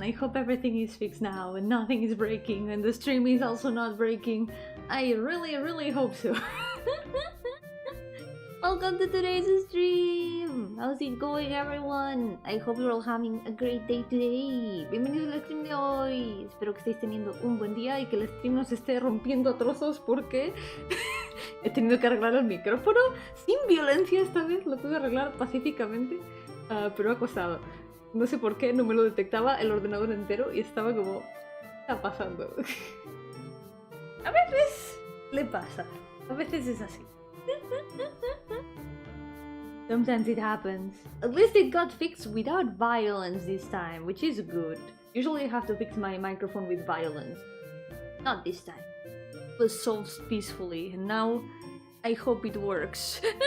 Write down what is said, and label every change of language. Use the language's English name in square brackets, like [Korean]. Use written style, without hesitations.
[English] I hope everything is fixed now and nothing is breaking and the stream is also not breaking. I really hope so. Welcome to today's stream! How's it going, everyone? I hope you're all having a great day today. [Spanish] Bienvenidos al stream de hoy. Espero que estéis teniendo un buen día y que el stream no se esté rompiendo a trozos porque he tenido que arreglar el micrófono sin violencia esta vez. Lo pude arreglar pacíficamente, pero ha costado. No sé por qué, no me lo detectaba el ordenador entero y estaba como... ¿qué está pasando? A veces le pasa, a veces es así. [English] Sometimes it happens. At least it got fixed without violence this time, which is good. Usually I have to fix my microphone with violence. Not this time. It was solved peacefully, and now I hope it works.